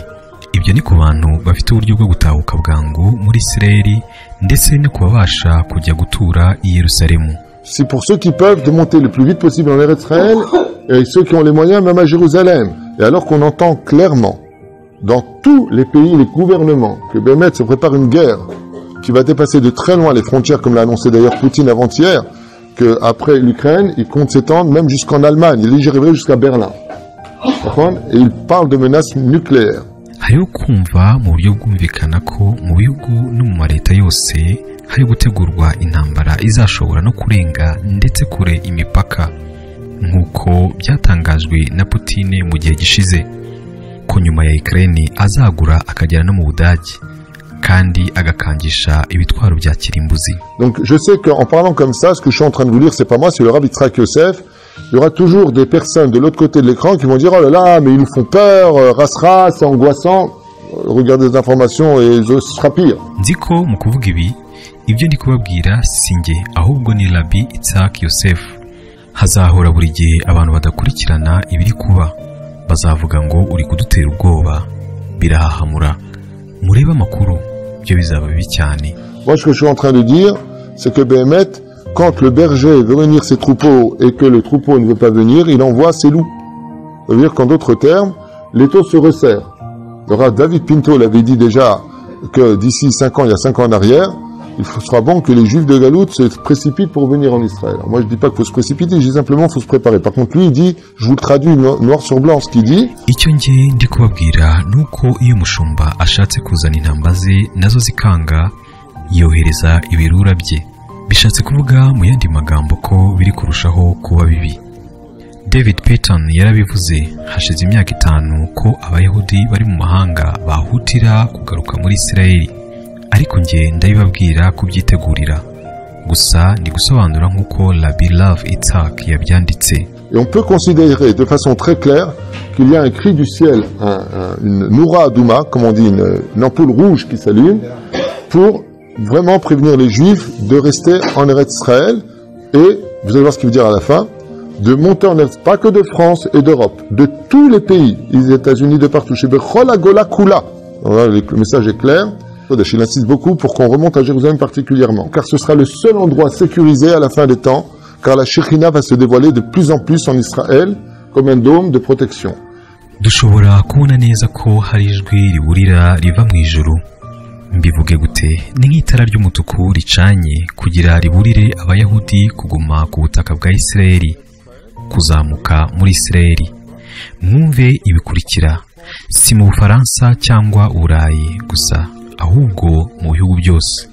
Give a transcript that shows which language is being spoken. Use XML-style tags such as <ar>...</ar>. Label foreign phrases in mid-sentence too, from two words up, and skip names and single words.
<rw>Ibyo ni ku bantu bafite uburyo bwo gutahuka bwangu muri Isirayeli ndetse no kubabasha kujya gutura i Yerusalemu.</rw> <fr>C'est pour ceux qui peuvent de monter le plus vite possible en Eretz Israël et ceux qui ont les moyens même à Jérusalem. Et alors qu'on entend clairement dans tous les pays, les gouvernements, que Bémet se prépare une guerre qui va dépasser de très loin les frontières, comme l'a annoncé d'ailleurs Poutine avant-hier, qu'après l'Ukraine, il compte s'étendre même jusqu'en Allemagne. Il dit j'y arriverai jusqu'à Berlin. Et il parle de menaces nucléaires.</fr> <rw>hariho kumva mu buryo bwumvikana ko mu bihugu no mu mareta yose hari gutegurwa intambara izashobora no kurenga ndetse kure imipaka nk'uko byatangajwe na Putin mu gihe gishize ko nyuma ya Ukraine azagura akagera no mu Budage kandi agakangisha ibitwaro bya kirimbuzi.</rw> <fr>Donc je sais qu'en parlant comme ça, ce que je suis en train de vous lire, c'est pas moi, c'est le Rabbi Yitzhak Yosef. Il y aura toujours des personnes de l'autre côté de l'écran qui vont dire oh là là, mais ils nous font peur, ras, c'est angoissant. Regardez les informations et ce sera pire.</fr> <rw>Nzi ko mu kuvuga ibi ibyo ndi kubabwira sinjye ahubwo ni Rabbi Yitzhak Yosef. Hazahora buri gihe abantu badakurikirana ibiri kuba bazavuga ngo uri kudutera ubwoba birahahamura mureba amakuru byo bizaba bibi cyane.</rw> <fr>Moi ce que je suis en train de dire c'est que Béhémet, quand le berger veut venir ses troupeaux et que le troupeau ne veut pas venir, il envoie ses loups. Ça veut dire qu'en d'autres termes, l'étau se resserre. Alors David Pinto l'avait dit déjà que d'ici 5 ans, il y a 5 ans en arrière, il sera bon que les juifs de Galoute se précipitent pour venir en Israël. Alors moi je dis pas qu'il faut se précipiter, je dis simplement qu'il faut se préparer. Par contre lui il dit, je vous le traduis noir sur blanc ce qu'il dit.</fr> <rw>Icyo ngiye ndi kubabwira nuko iyo mushumba ashatse kuzana intamba ze nazo zikanga yohereza ibirura bye. Bishatse kuvuga mu yandi magambo ko biri kurushaho kuba bibi. David Payton yarabivuze hashize imyaka 5 ko abayahudi bari mu mahanga bahutira kugaruka muri Isirayeli. Ariko nge ndabibabwira kubyitegurira gusa ndi gusobanura nk'uko Rabbi Love Yitzhak yabyanditse.</rw> <fr>Et on peut considérer de façon très claire qu'il y a un cri du ciel, une</fr> <he>Noura Adouma,</he> <fr>comme on dit, une ampoule rouge qui s'allume, pour vraiment prévenir les Juifs de rester en Eretz Israël et, vous allez voir ce qu'il veut dire à la fin, de monter en Eretz, pas que de France et d'Europe, de tous les pays, les États-Unis, de partout, chez</fr> <he>Bechol Agola Kula.</he> <fr>Le message est clair. Il insiste beaucoup pour qu'on remonte à Jérusalem particulièrement, car ce sera le seul endroit sécurisé à la fin des temps, car la Shekhina va se dévoiler de plus en plus en Israël comme un dôme de protection.</fr> <rw>Dushobora kubona neza ko hari ijwi riburira riva mu ijuru. Mbivuge gute ni nk'itara ry'umutuku ricanye kugira riburire abayahudi kuguma ku butaka bwa Isirayeli, kuzamuka muri Isirayeli. Mwumve ibikurikira, si mu Bufaransa cyangwa Uburayi gusa ahubwo mu bihugu byose.</rw>